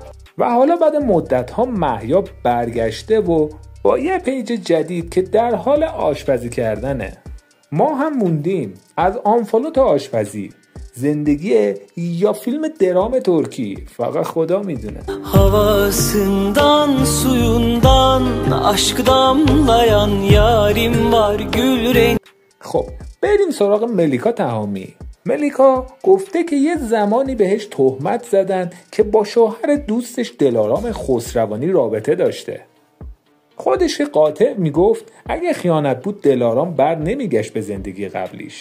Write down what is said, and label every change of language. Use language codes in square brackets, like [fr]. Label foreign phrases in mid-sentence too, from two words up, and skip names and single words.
[fa] و حالا بعد مدت‌ها مهیا برگشته و با یه پیج جدید که در حال آشپزی کردنه. ما هم موندیم از آنفالو تا آشپزی، زندگی یا فیلم درام ترکی فقط خدا میدونه. [tr] Havasından suyundan aşk damlayan yarim var gül renk. [fa] خب بریم سراغ ملیکا تهامی. ملیکا گفته که یه زمانی بهش تهمت زدن که با شوهر دوستش دلارام خسروانی رابطه داشته. خودش قاطع میگفت اگه خیانت بود دلارام بر نمیگشت به زندگی قبلیش.